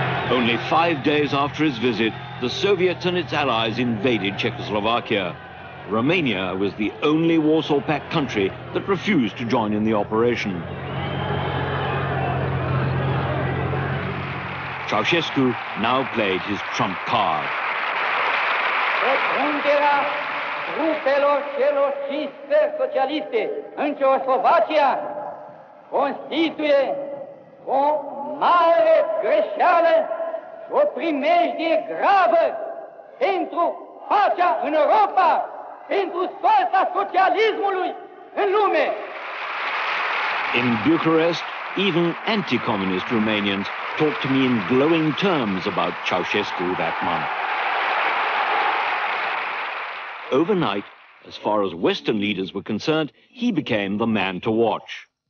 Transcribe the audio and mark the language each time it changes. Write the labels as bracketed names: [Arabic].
[English] Only 5 days after his visit, the Soviets and its allies invaded Czechoslovakia. Romania was the only Warsaw Pact country that refused to join in the operation. Ceausescu now played his trump card. [Romanian] Pătrunderea trupelor celor 5 țări socialiste în Ceoslovacia constituie o mare greșeală și o primejdie gravă pentru pacea în Europa, pentru soarta socialismului în lume. [English] In Bucharest, even anti-communist Romanians talked to me in glowing terms about Ceausescu that month. Overnight, As far as Western leaders were concerned, he became the man to watch.